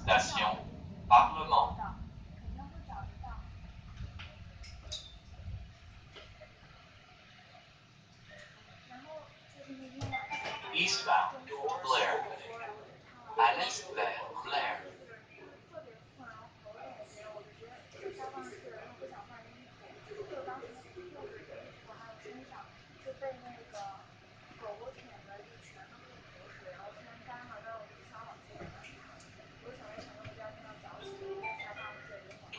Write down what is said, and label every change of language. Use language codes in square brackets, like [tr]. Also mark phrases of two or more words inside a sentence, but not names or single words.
[zh] Station 很少会订 Parlement. 到，肯定会找得到。然后就是那天晚上， Eastbound 中午 Blair. 我说，然后就唱了 [fr] À l'est vers Blair. [zh] 就是特别困，然后喉咙也没有，我就直接就下放睡，然后不想换衣服，就当时那个裤子、衣服还有身上就被那个狗舔的，就全都是口水，然后天干了，但是我就不想往床上躺，我想着我第二天要早起，我就在沙发上睡了一会儿，